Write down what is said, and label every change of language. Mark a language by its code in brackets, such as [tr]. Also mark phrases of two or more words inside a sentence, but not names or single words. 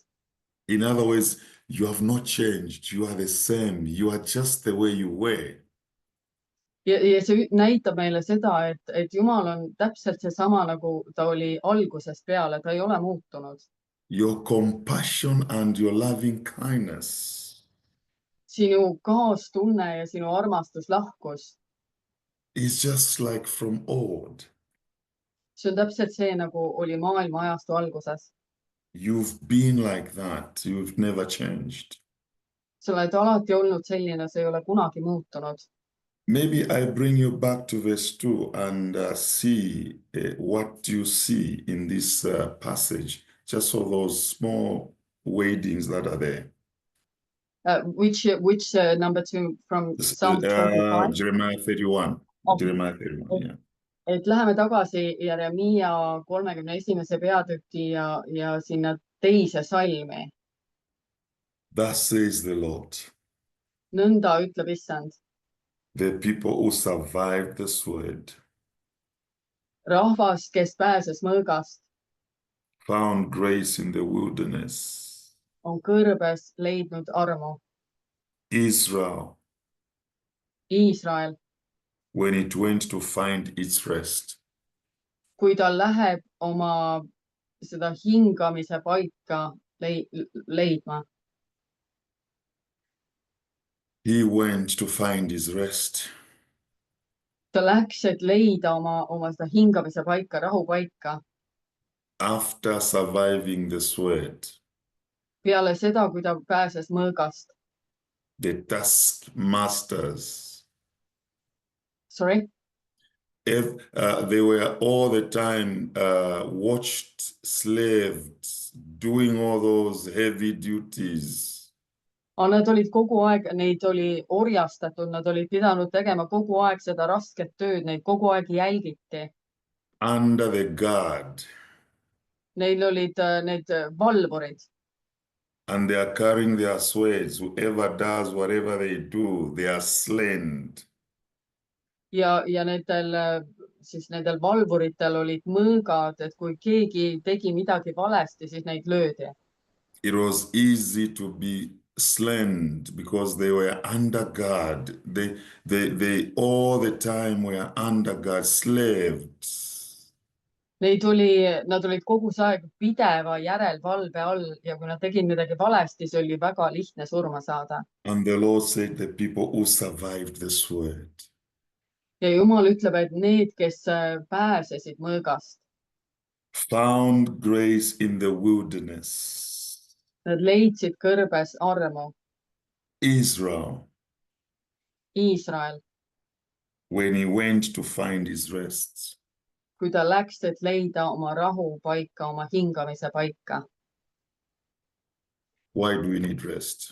[en] In other words, you have not changed. You are the same. You are just the way you were. [et] Ja see näitab meile seda, et Jumal on täpselt seesama, nagu ta oli algusest peale, ta ei ole muutunud. [en] Your compassion and your loving kindness. [et] Sinu kaastunne ja sinu armastuslahkus. [en] Is just like from old. [et] See on täpselt see, nagu oli maailma ajastu alguses. [en] You've been like that. You've never changed. [et] Sa oled alati olnud selline, see ei ole kunagi muutunud. [en] Maybe I bring you back to verse 2 and see what you see in this passage, just for those small wadings that are there. Which number 2 from Psalm 25? Jeremiah 31. Okay. Jeremiah 31, yeah. [et] Et läheme tagasi Jeremiia 31. peatüki ja sinna teise salmi. [en] Thus says the Lord. [et] Nõnda ütleb Issand. [en] The people who survived the sword. [et] Rahvas, kes pääses mõõgast. [en] Found grace in the wilderness. [et] On kõrbes leidnud armu. [en] Israel. [et] Iisrael. [en] When it went to find its rest. [et] Kui ta läheb oma seda hingamise paika leidma. [en] He went to find his rest. [et] Ta läks, et leida oma seda hingamise paika, rahupaika. [en] After surviving the sword. [et] Peale seda, kui ta pääses mõõgast. [en] The taskmasters. Sorry? They were all the time watched, slaved, doing all those heavy duties. [et] Nad olid kogu aeg, neid oli orjastatud, nad olid pidanud tegema kogu aeg seda rasket tööd, neid kogu aeg jälgiti. [en] Under the guard. [et] Neil olid need valvurid. [en] And they are carrying their swords. Whoever does whatever they do, they are slain. [et] Ja nendel valvuritel olid mõõgad, et kui keegi tegi midagi valesti, siis neid löödi. [en] It was easy to be slammed because they were under God. They all the time were under God, slaved. [et] Nad olid kogu see aeg pideva järelvalve all ja kui nad tegid midagi valesti, see oli väga lihtne surma saada. [en] And the Lord said the people who survived the sword. [et] Ja Jumal ütleb, et need, kes pääsesid mõõgast, [en] Found grace in the wilderness. [et] nad leidsid kõrbes armu. [en] Israel, [et] Iisrael, [en] when he went to find his rest. [et] kui ta läks, et leida oma rahu paika, oma hingamise paika. [en] Why do we need rest?